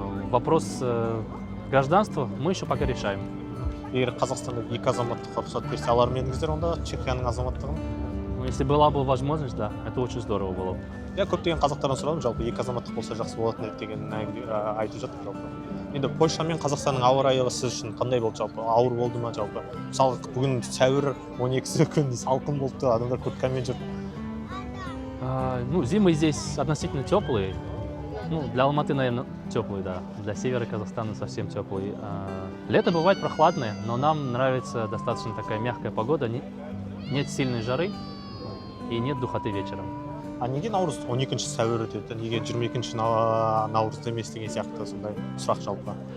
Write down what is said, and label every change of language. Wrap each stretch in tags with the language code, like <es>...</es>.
<ru>Вопрос гражданства мы еще пока решаем.</ru> <kk>Егер Қазақстанда 2 азаматтық рұқсат берсе, алар ма едіңіздер онда Чехияның азаматтығын?</kk> <ru>Ну, если была бы возможность, да, это очень здорово было.</ru> <kk>Я көптеген қазақтардан сұрадым, жалпы 2 азаматтық болса жақсы болатын еді деген айтып жатыр жалпы. Енді Польша мен Қазақстанның ауа райы сіз үшін қандай болды жалпы? Ауыр болды ма жалпы? Мысалы, бүгін сәуір 12 күн салқын болды, адамдар курткамен жүр.</kk> <ru>Ну, зимы здесь относительно теплые. Ну, для Алматы, наверное, теплые, да. Для севера Казахстана совсем теплые. Лето бывает прохладное, но нам нравится достаточно такая мягкая погода. Нет сильной жары и нет духоты вечером.</ru> <kk>А неге наурыз 12 сәуір өтеді? Неге 22 наурызда емес деген сияқты сондай сұрақ жалпы?</kk>